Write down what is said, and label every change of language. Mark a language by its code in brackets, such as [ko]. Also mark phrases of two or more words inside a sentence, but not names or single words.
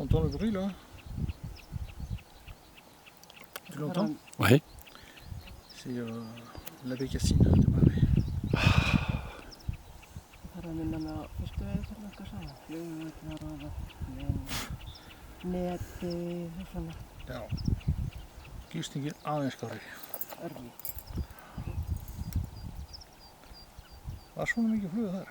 [fr] bruit là. Tu l'entends? Oui. C'est la bécassine de Marais. [is] Það er að minna mig á fyrstu veiðiferðina okkar saman. Flugvöllur og neti og svona. Já. Gístingin aðeins skári. Örvík. Var svona mikið flugið þar?